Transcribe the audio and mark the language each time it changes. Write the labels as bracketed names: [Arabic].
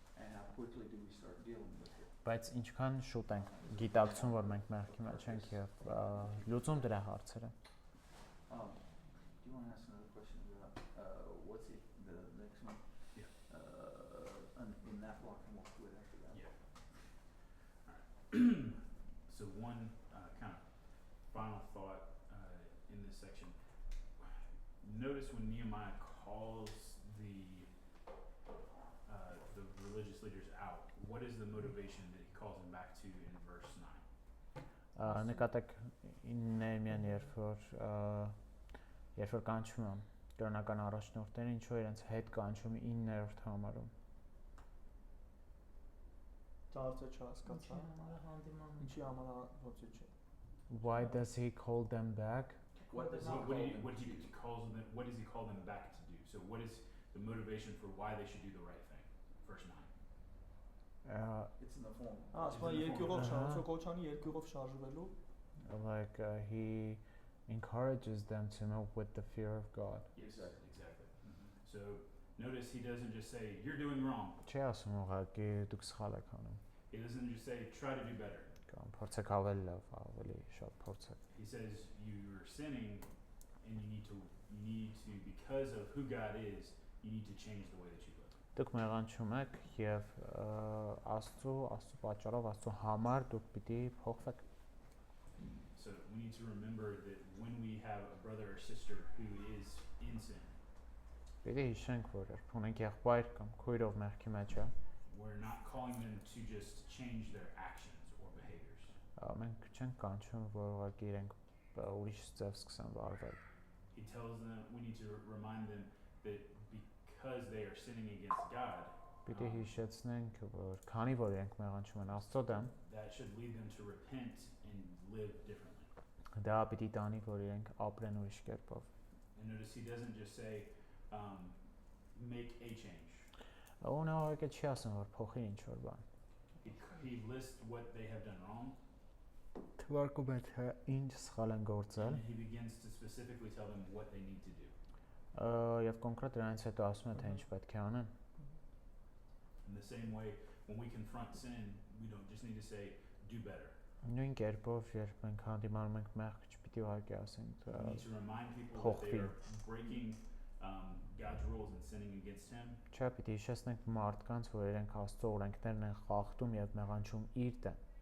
[English] And how quickly do we start dealing with it? [Armenian] Բայց ինչքան շուտ ենք գիտակցում, որ մենք մեղքի մեջ ենք եւ լուծում դրա հարցերը։ [English] Do you want to ask another question about what's it, the next one? Yeah. In that block, and we'll quit after that. Yeah. Alright. So one kind of final thought in this section. Notice when Nehemiah calls the religious leaders out, what is the motivation that he calls them back to in verse 9? [Armenian] Նկատեք Նեհեմիան երբ որ կանչում է կրոնական առաջնորդներին, ինչու իրենց հետ կանչում 9-րդ համարում։ Դարձը չհասկացա։ հանդիման Ինչի համանախոսի չէ։ [English] Why does he call them back? What does he call them back to do? So what is the motivation for why they should do the right thing? Verse 9. It's in the form. [Armenian] Ասում եմ երկյուղով շարժվելու, կոչանի երկյուղով շարժվելու։ [English] Like he encourages them to move with the fear of God. Yes, exactly. So notice he doesn't just say you're doing wrong. [Armenian] Չի ասում ուղղակի դուք սխալ եք անում։ [English] He doesn't just say try to do better. [Armenian] Կամ փորձեք ավելի լավ, ավելի շատ փորձեք։ [English] He says you're sinning and you need to because of who God is, you need to change the way that you live. [Armenian] Դուք մեղանչում եք եւ Աստծո պատճառով Աստծո համար դուք պիտի փոխվեք։ [English] So we need to remember that when we have a brother or sister who is in sin, [Armenian] Պիտի հիշենք, որ երբ ունենք եղբայր կամ քույրով մեղքի մեջ է, [English] we're not calling them to just change their actions or behaviors. [Armenian] մենք չենք կանչում, որ ուղղակի իրենք ուրիշ ձև սկսեն վարվել։ [English] He tells them we need to remind them that because they are sinning against God, [Armenian] Պիտի հիշեցնենք, որ քանի որ իրենք մեղանչում են Աստծո դեմ, [English] that should lead them to repent and live differently. [Armenian] դա պիտի տանի, որ իրենք ապրեն ուրիշ կերպով։ [English] And notice he doesn't just say make a change. [Armenian] Ու նա ուղղակի չի ասում, որ փոխի ինչ որ բան։ [English] He lists what they have done wrong. [Armenian] Թվարկում է թե ինչ սխալ են գործել, [English] And he begins to specifically tell them what they need to do. [Armenian] եւ կոնկրետ դրանից հետո ասում է թե ինչ պետք է անեն։ [English] In the same way, when we confront sin, we don't just need to say do better. [Armenian] Նույն կերպով, երբ մենք հանդիմանում ենք մեղք, չպիտի ուղղակի ասենք [English] We need to remind people that they are breaking God's rules and sinning against him. [Armenian] Չէ, պիտի հիշեցնենք մարդկանց, որ իրենք Աստծո օրենքներն են խախտում եւ մեղանչում իր դեմ,